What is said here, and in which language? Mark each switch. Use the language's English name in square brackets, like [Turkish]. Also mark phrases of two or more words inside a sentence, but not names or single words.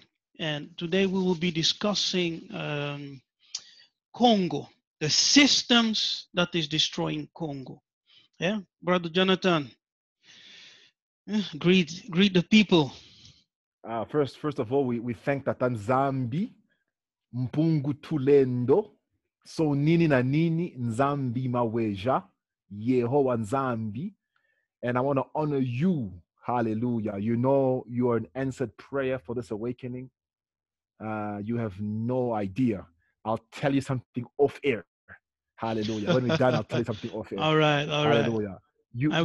[English] And today we will be discussing Congo, the systems that is destroying Congo. Yeah, Brother Jonathan, greet the people. First of all, we thank Tatanzambi, Mpungu Tulendo, So Nini na Nini, Nzambi Maweja, Yehowa Nzambi, and I want to honor you. Hallelujah. You know you are an answered prayer for this awakening. You have no idea. I'll tell you something off air. Hallelujah. When we're done, I'll tell you something off air. All right. Hallelujah. I